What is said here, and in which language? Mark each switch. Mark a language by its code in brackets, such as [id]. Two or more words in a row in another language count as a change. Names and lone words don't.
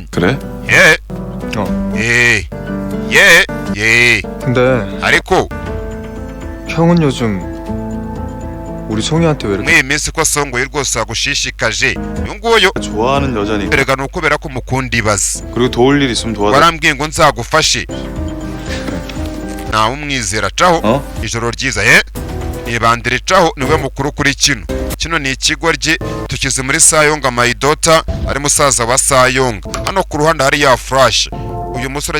[ko] 그래? [rw] ye ye [ko] 근데 [rw] ariko [ko] 형은 요즘 우리 송이한테 왜 이렇게 [rw] mw'iyi minsi ko songoye rwose agushishikaje uyu nguyu [ko] 좋아하는 여자니까. [rw] erega ni ukubera ko umukunda ibaze [ko] 그리고 도울 일 있으면 도와줘. [rw] warambwiye ngo nzagufashe ntawe umwizera caho ijoro ryiza nibandire caho niwe mukuru kuri kino ni ikigo rye tukize muri Sayonga Maidota ari musaza wa Sayonga hano ku ruhande hari ya Flash uyu musore